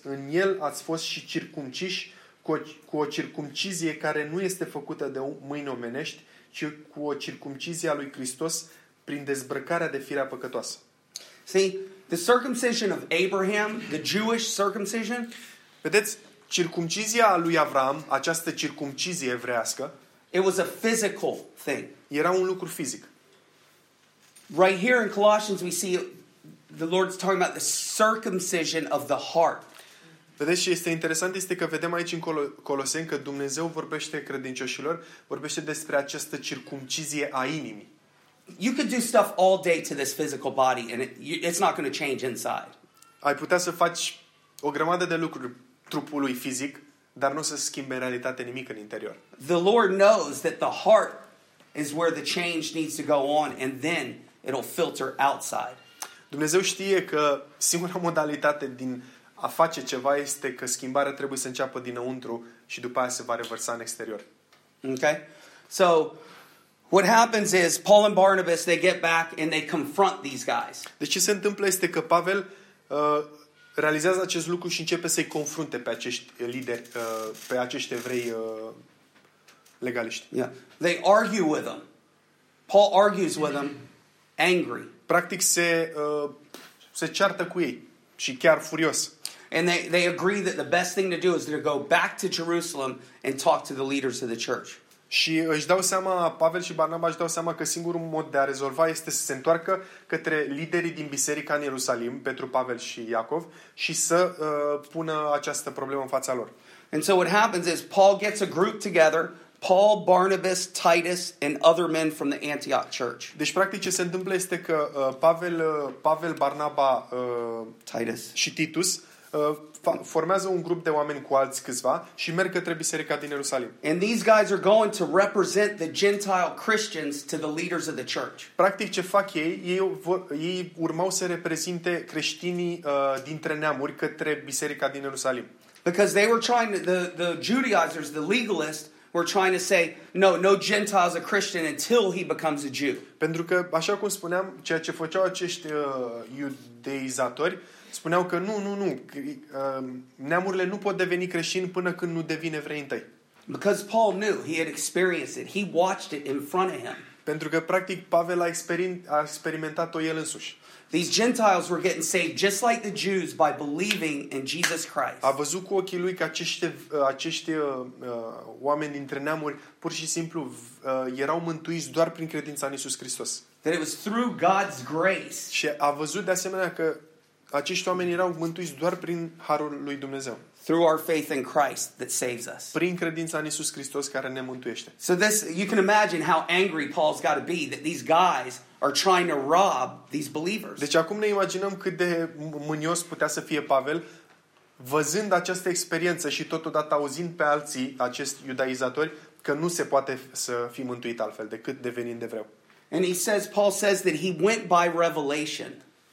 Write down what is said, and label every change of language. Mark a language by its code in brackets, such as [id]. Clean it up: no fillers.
[ro] În El ați fost și circumciși cu o circumcizie care nu este făcută de mâini omenești, ci cu o circumcizie a lui Hristos prin dezbrăcarea de firea păcătoasă. [en] See, the circumcision of Abraham, the Jewish circumcision. [ro] Vedeți, circumcizia lui Avram, această circumcizie evrească, [en] it was a physical thing. [ro] Era un lucru fizic. [en] Right here in Colossians we see the Lord's talking about the circumcision of the heart. [ro] Vedeți ce este interesant? Este că vedem aici în Coloseni că Dumnezeu vorbește credincioșilor, vorbește despre această circumcizie a inimii. [en] You could do stuff all day to this physical body and it's not going to change inside. [ro] Ai putea să faci o grămadă de lucruri trupului fizic, dar nu o să schimbe în realitate nimic în interior. [en] The Lord knows that the heart is where the change needs to go on and then it'll filter outside. [ro] Dumnezeu știe că singura modalitate din a face ceva este că schimbarea trebuie să înceapă dinăuntru și după aia se va revărsa în exterior. [en] Okay? So what happens is Paul and Barnabas, they get back and they confront these guys. [ro] Deci ce se întâmplă este că Pavel realizează acest lucru și începe să-i confrunte pe acești lideri, pe acești evrei legaliști. [en] Yeah. They argue with them. Paul argues with them angry. [ro] Practic se ceartă cu ei și chiar furios. [en] And they agree that the best thing to do is to go back to Jerusalem and talk to the leaders of the church. [ro] Și își dau seama, Pavel și Barnaba își dau seama că singurul mod de a rezolva este să se întoarcă către liderii din biserica în Ierusalim, pentru Pavel și Iacov, și să pună această problemă în fața lor. [en] And so what happens is Paul gets a group together, Paul, Barnabas, Titus and other men from the Antioch church. [ro] Deci practic ce se întâmplă este că Pavel, Barnaba, Titus și Titus formează un grup de oameni cu alți câțiva și merg către biserica din Ierusalim. [en] And these guys are going to represent the Gentile Christians to the leaders of the church. [ro] Practic ce fac ei urmau să reprezinte creștinii dintre neamuri către biserica din Ierusalim. [en] Because they were trying to, the Judaizers, the legalists, were trying to say no Gentile is a Christian until he becomes a Jew. [ro] Pentru că așa cum spuneam, ceea ce făceau acești iudeizatori, spuneau că nu, neamurile nu pot deveni creștini până când nu devine evrei întâi. [en] Because Paul knew, he had experienced it. He watched it in front of him. [ro] Pentru că practic Pavel a experimentat-o el însuși. [en] These Gentiles were getting saved just like the Jews by believing in Jesus Christ. [ro] A văzut cu ochii lui că acești oameni dintre neamuri pur și simplu erau mântuiți doar prin credința în Iisus Hristos. [en] That it was through God's grace. [ro] Și a văzut de asemenea că acești oameni erau mântuiți doar prin harul lui Dumnezeu. [en] Through our faith in Christ that saves us. [ro] Prin credința în Iisus Hristos care ne mântuiește. [en] So this, you can imagine how angry Paul's got to be that these guys are trying to rob these believers. [ro] Deci acum ne imaginăm cât de mânios putea să fie Pavel văzând această experiență și totodată auzind pe alții acești iudaizatori că nu se poate să fii mântuit altfel decât devenind evreu. [en] And he says, Paul says that he went by revelation.